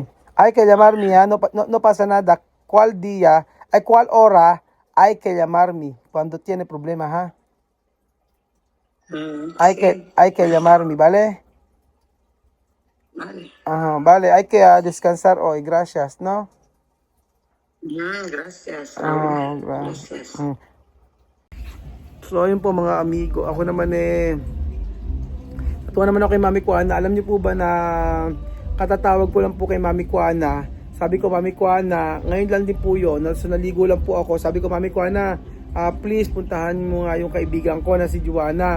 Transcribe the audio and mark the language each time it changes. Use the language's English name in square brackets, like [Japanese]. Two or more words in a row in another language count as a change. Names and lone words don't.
[Spanish] Hay que llamarme, no pasa nada. ¿Cuál día, cuál hora hay que llamarme? cuando tiene problema, ha? Mm, Hay que llamarme, ¿vale? vale. Ajá, vale, hay que descansar hoy, gracias, ¿no? Gracias, Ah, Raúl. Gracias. [Filipino] So, ayun po mga amigo. Ako naman natuwa naman ako kay Mami Kuana. Alam niyo po ba na katatawag ko lang po kay Mami Kuana. Sabi ko, Mami Kuana, ngayon lang din po yun. So, naligo lang po ako. Sabi ko, Mami Kuana, please puntahan mo nga yung kaibigan ko na si Juana.